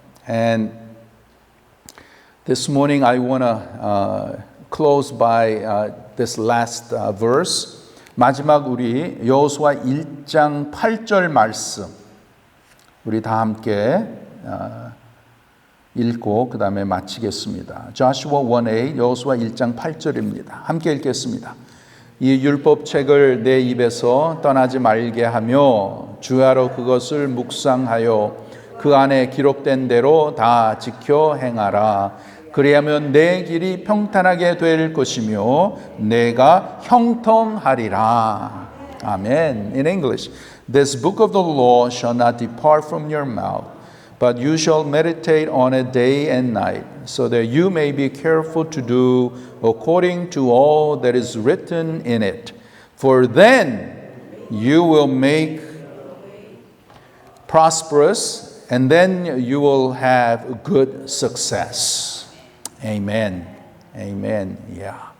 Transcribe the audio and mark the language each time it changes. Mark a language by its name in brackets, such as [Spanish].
[English] And this morning I want to close by this last verse. [Korean] 마지막 우리 여호수아 1장 8절 말씀 우리 다 함께 읽고 그 다음에 마치겠습니다. Joshua 1:8 여호수아 1장 8절입니다. 함께 읽겠습니다. 이 율법책을 내 입에서 떠나지 말게 하며 주야로 그것을 묵상하여 그 안에 기록된 대로 다 지켜 행하라. 그리하면 내 길이 평탄하게 될 것이며 내가 형통하리라. 아멘. [English] In English, this book of the law shall not depart from your mouth, but you shall meditate on it day and night, so that you may be careful to do according to all that is written in it. For then you will make prosperous, and then you will have good success. Amen. Amen. Yeah.